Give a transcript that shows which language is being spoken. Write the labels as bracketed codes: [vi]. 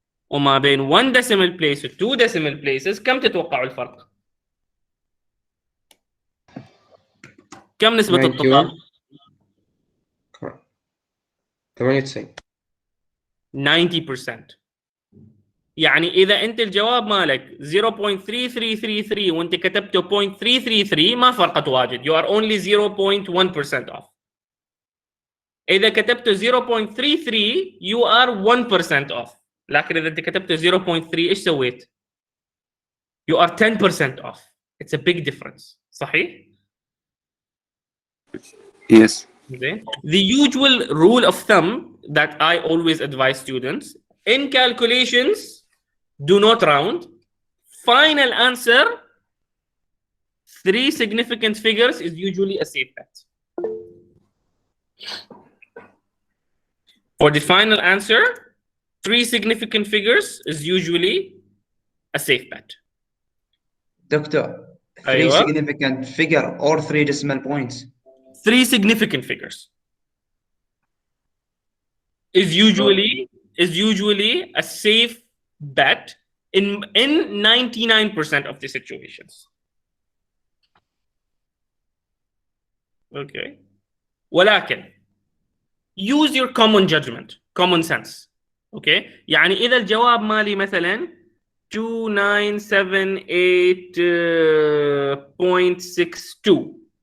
[ar] وما بين 1 decimal place و 2 decimal places كم تتوقعوا الفرق؟ كم نسبة التطابق؟ 98. 90%. يعني إذا أنت الجواب مالك 0.3333 وأنت كتبته 0.333 ما فرقت واجد. [en] You are only 0.1% off. [ar] إذا كتبته [en] 0.33 you are 1% off. [ar] لكن إذا أنت كتبته 0.3 إيش سويت؟ [en] You are 10% off. It's a big difference. [ar] صحيح؟ [en] Yes. The usual rule of thumb that I always advise students in calculations, do not round. Final answer, 3 significant figures is usually a safe bet. For the final answer, 3 significant figures is usually a safe bet. Doctor, 3 significant figure or 3 decimal points? 3 significant figures is usually a safe bet in 99% of the situations. Okay. [ar] ولكن [en] use your common judgment, common sense. Okay. [ar] يعني إذا الجواب مالي مثلا 2978.62.